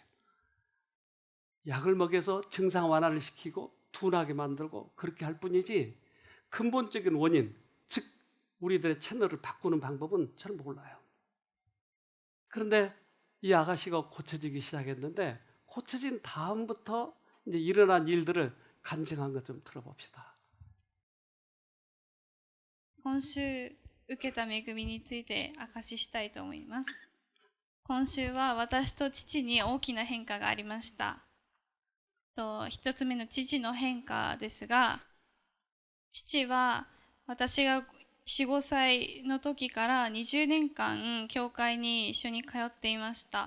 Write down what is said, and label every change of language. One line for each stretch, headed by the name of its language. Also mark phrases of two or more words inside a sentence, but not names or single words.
Korean: 약을 먹여서 증상 완화를 시키고 둔하게 만들고 그렇게 할 뿐이지, 근본적인 원인, 즉 우리들의 채널을 바꾸는 방법은 잘 몰라요. 그런데 이 아가씨가 고쳐지기 시작했는데, 고쳐진 다음부터 이제 일어난 일들을 간증한 것 좀 들어봅시다.
Japanese: 今週受けた恵みについて証ししたいと思います。今週は私と父に大きな変化がありました。一つ目の父の変化ですが、父は私が4、5歳の時から20年間教会に一緒に通っていました。